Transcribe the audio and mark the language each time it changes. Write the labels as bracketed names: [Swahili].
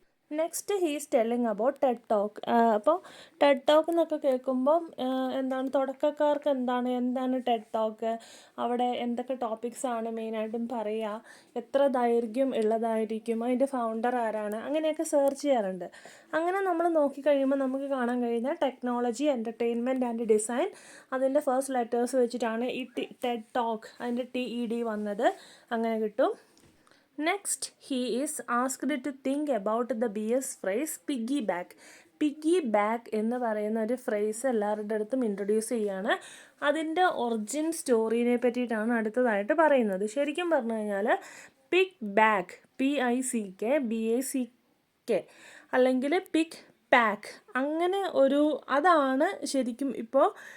[English] Next he's telling about TED talk. [Malayalam] അപ്പോൾ Ted talk എന്നൊക്കെ കേൾക്കുമ്പം തുടക്കക്കാർക്ക് എന്താണ് ടെഡ് ടോക്ക്, അവിടെ എന്തൊക്കെ ടോപ്പിക്സാണ് മെയിനായിട്ടും പറയുക, എത്ര ദൈർഘ്യം ഉള്ളതായിരിക്കും, അതിൻ്റെ ഫൗണ്ടർ ആരാണ്, അങ്ങനെയൊക്കെ സെർച്ച് ചെയ്യാറുണ്ട്. അങ്ങനെ നമ്മൾ നോക്കിക്കഴിയുമ്പോൾ നമുക്ക് കാണാൻ കഴിയുന്ന [English] technology, entertainment and design, [Malayalam] അതിൻ്റെ ഫസ്റ്റ് ലെറ്റേഴ്സ് വെച്ചിട്ടാണ് ഈ ടെഡ് ടോക്ക്, അതിൻ്റെ TED വന്നത്, അങ്ങനെ കിട്ടും. [English] Next, he is asked to think about the BS phrase piggyback. [Malayalam] Piggyback എന്ന് പറയുന്ന ഒരു ഫ്രേസ് എല്ലാവരുടെ അടുത്തും ഇൻട്രൊഡ്യൂസ് ചെയ്യുകയാണ്. അതിൻ്റെ ഒറിജിൻ സ്റ്റോറിനെ പറ്റിയിട്ടാണ് അടുത്തതായിട്ട് പറയുന്നത്. ശരിക്കും പറഞ്ഞു കഴിഞ്ഞാൽ പിഗ് ബാക്ക്, PICK BACK അല്ലെങ്കിൽ പിഗ് പാക്ക്, അങ്ങനെ അതാണ് ശരിക്കും ഇപ്പോൾ